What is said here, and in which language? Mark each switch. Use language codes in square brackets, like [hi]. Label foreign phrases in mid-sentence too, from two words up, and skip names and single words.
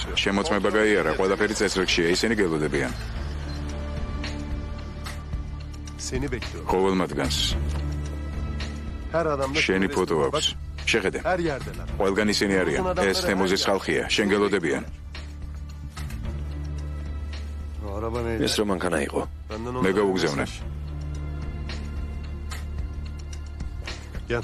[ka] შემოწმება გაიარა, ყველაფერი წესრიგშია, ისინი გელოდებიან. [tr] Seni bekliyorum. [ka] ყოველ მათგანს [tr] Her adamda [ka] შენი ფოტო აქვს. შეხედე. [tr] her yerdeler. [ka] ყველგან ისინი არიან. ეს თემუზის ხალხია, შენ გელოდებიან. [tr] O araba neydi? [ka] ეს რომ მანქანა იყო. [tr] Benden [ka] მე გავუგზავნე. [tr] Gel.